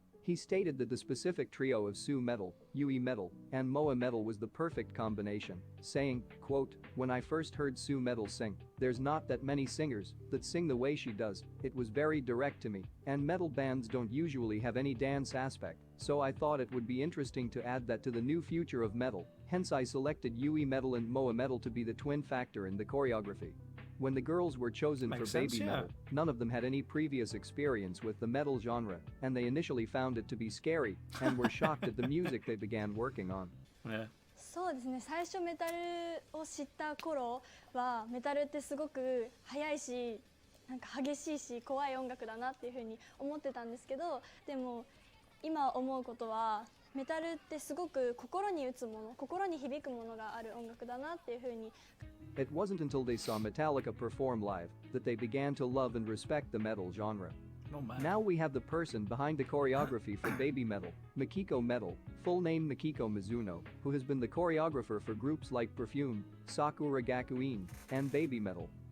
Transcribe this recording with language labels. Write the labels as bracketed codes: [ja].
[en] He stated that the specific trio of Sue Metal, Yui Metal, and Moa Metal was the perfect combination, saying, quote, "When I first heard Sue Metal sing, there's not that many singers that sing the way she does, it was very direct to me, and metal bands don't usually have any dance aspect, so I thought it would be interesting to add that to the new future of metal, hence I selected Yui Metal and Moa Metal to be the twin factor in the choreography." When the girls were chosen Makes for sense, Baby yeah. Metal, none of them had any previous experience with the metal genre, and they initially found it to be scary and were shocked at the music they began working on. Yeah. [ja] そうですね、最初メタルを知った頃はメタルってすごく速いしなんか激しいし怖い音楽だなっていうふうに思ってたんですけど、でも今思うことはメタルってすごく心に打つもの、心に響くものがある音楽だなっていうふうに。 [en] It wasn't until they saw Metallica perform live that they began to love and respect the metal genre. Oh, man. Now we have the person behind the choreography for Baby Metal, Mikiko Metal, full name Mikiko Mizuno, who has been the choreographer for groups like Perfume, Sakura Gakuin, and Baby Metal.